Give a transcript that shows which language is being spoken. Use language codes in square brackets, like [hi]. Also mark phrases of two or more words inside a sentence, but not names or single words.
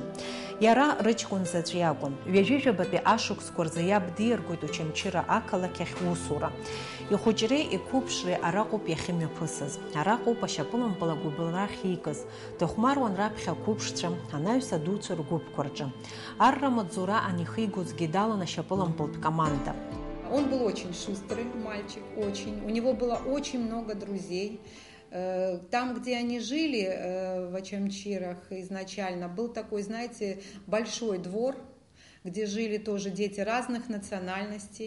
[ab] Иара рыҷкәын заҵә иакәын. Ҩажәижәабатәи ашықәсқәа рзы иаб диаргоит Очамчыра ақалақь ахь усура. Ихәыҷреи иқәыԥшреи араҟоуп иахьымҩаԥысыз. Араҟоуп ашьапылампыл агәыблра ахьикыз. Дыхәмаруан раԥхьа ақәыԥшцәа, анаҩс адуцәа ргәыԥқәа рҿы. Арра маҵзура анихигозгьы далан ашьапылампылтә команда. [ru] Он был очень шустрый мальчик, очень. У него было очень много друзей. Там, где они жили, в Очамчирах изначально, был такой, знаете, большой двор, где жили тоже дети разных национальностей.